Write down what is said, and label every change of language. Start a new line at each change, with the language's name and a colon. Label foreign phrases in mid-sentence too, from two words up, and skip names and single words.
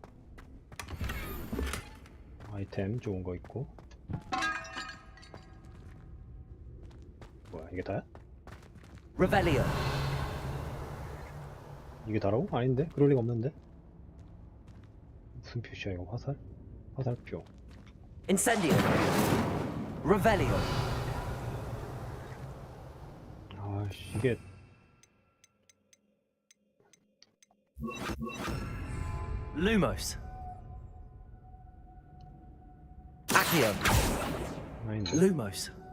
Korean: 아이템 좋은 거 있고. 뭐야 이게 다야?
Latin: Revelio.
Korean: 이게 다라고? 아닌데? 그럴 리가 없는데? 무슨 표시야 이거? 화살? 화살표.
Latin: Incendio. Revelio.
Korean: 아씨 이게
Latin: Lumos. Accio.
Korean: 아닌데?
Latin: Lumos.